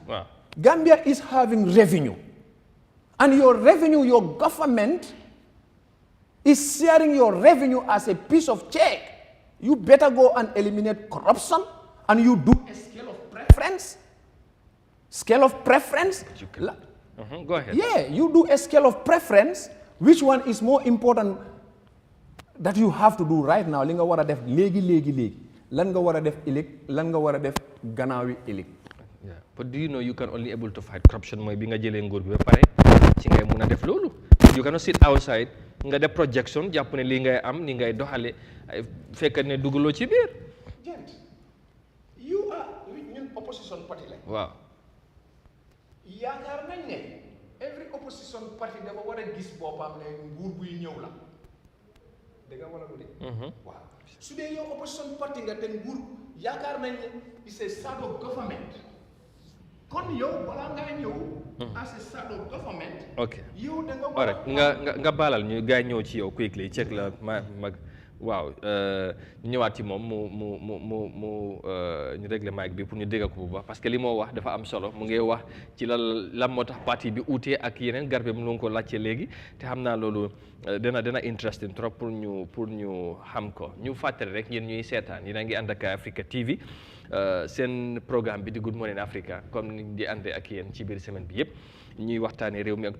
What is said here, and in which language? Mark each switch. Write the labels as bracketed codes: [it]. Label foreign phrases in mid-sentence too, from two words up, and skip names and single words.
[wo] waaw. [en] Gambia is having revenue. And your revenue, your government is sharing your revenue as a piece of check. You better go and eliminate corruption and you do a scale of preference. Scale of preference. Go ahead. Yeah, you do a scale of preference. Which one is more important that you have to do right now? [wo] Li nga war a def léegi. Lan nga war a def ëllëg, lan nga war a def gannaawi ëllëg. [en] Yeah, but do you know you can only able to fight corruption [wo] mooy bi nga jëlee nguur bi ba pare ci ngay mun a def loolu. [en] You cannot sit outside [wo] nga def projection jàpp ne lii ngay am ni ngay doxale fekk ne dugaloo ci biir. Gent, [en] you are ñun opposition party la. [wo] waaw. yaakaar nañ ne [en] every opposition party [wo] dafa war a gis boppam ne nguur buy ñëw la dégg nga wala lu de. waaw su dee yow [en] opposition party [wo] nga te nguur yaakaar nañ ne [en] it's a shadow government [wo] kon yow balaa ngaa ñëw. [en] as a shadow government. ok [wo] yow da nga war a nga baalal ñu gars ñëw ci yow quickly check la mag waaw ñëwaat ci moom mu ñu régler mic bi pour ñu dégg ko bu baax [fr] parce que [wo] li moo wax dafa am solo mu ngi wax ci lan moo tax parti bi uutee ak yeneen garbe mu ngi ko laajte léegi te xam naa loolu dana interesting trop pour ñu xam ko ñu fàttali rek yéen ñuy seetaan yéen a ngi ànd ak Eyeafrica TV seen programme bi di Good Morning Africa comme ni di àndee ak yéen ci biir semaine bi yëpp ñuy waxtaanee réew mi ak